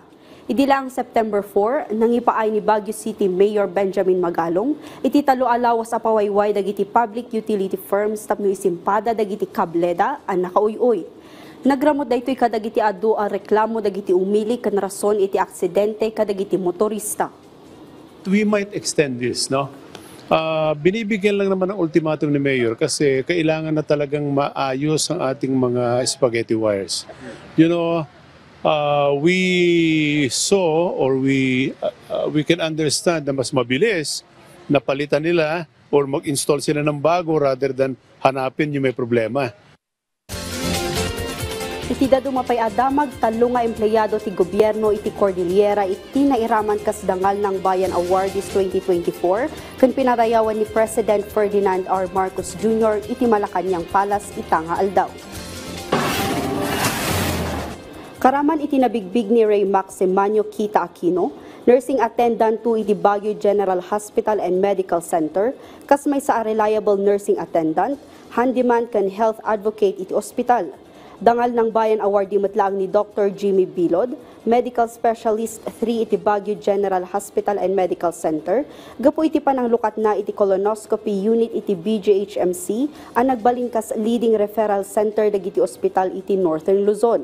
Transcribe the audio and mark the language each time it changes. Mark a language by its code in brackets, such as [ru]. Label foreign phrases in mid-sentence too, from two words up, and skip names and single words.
[ilo] Idilang September 4, nangipaay ni Baguio City Mayor Benjamin Magalong, iti talo alawas a pawayway dagiti [en] public utility firms [ilo] tapno isimpada dagiti kableda ang nakauy-uy. Nagramot daytoy kadagiti adu a reklamo dagiti umili ken rason iti aksidente kadagiti motorista. [en] We might extend this, no? [tl] Binibigyan lang naman ng ultimatum ni Mayor kasi kailangan na talagang maayos ang ating mga [en] spaghetti wires. You know, we saw or we can understand [tl] na mas mabilis na palitan nila or mag-install sila ng bago [en] rather than [tl] hanapin yung may problema. [ilo] Iti dadumapay adamag talo nga empleyado ti gobyerno iti Cordillera iti nairaman kas Dangal ng Bayan Awardees 2024 ken pinarayawan ni President Ferdinand R. Marcos Jr. iti Malacañang Palas itanga aldaw. Karaman iti nabigbig ni Ray Maximanio Kita Aquino, [en] nursing attendant [ilo] to iti Baguio General Hospital and Medical Center, kas may sa [en] reliable nursing attendant, [ilo] handyman ken [en] health advocate [ilo] iti ospital. Dangal ng Bayan Awardee matlaang ni Dr. Jimmy Bilod, [en] Medical Specialist [ilo] 3 iti Baguio General Hospital and Medical Center, gapo iti pananglukat na iti [en] colonoscopy unit [ilo] iti BJHMC, ang nagbalingkas [en] leading referral center [ilo] dagiti ospital iti Northern Luzon.